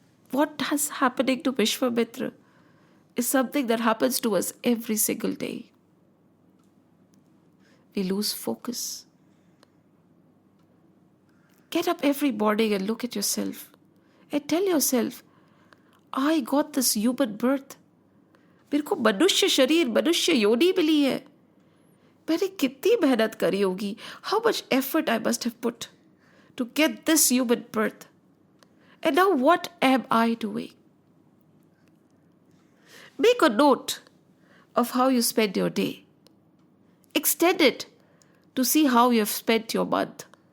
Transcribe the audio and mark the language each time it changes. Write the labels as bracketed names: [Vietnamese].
[English] What is happening to Vishvamitra is something that happens to us every single day. We lose focus. Get up every morning and look at yourself and tell yourself, I got this human birth. [Hindi] मेरे को मनुष्य शरीर, मनुष्य योनि मिली है. मैंने कितनी मेहनत करी होगी. [English] How much effort I must have put to get this human birth. And now what am I doing? Make a note of how you spend your day. Extend it to see how you have spent your month.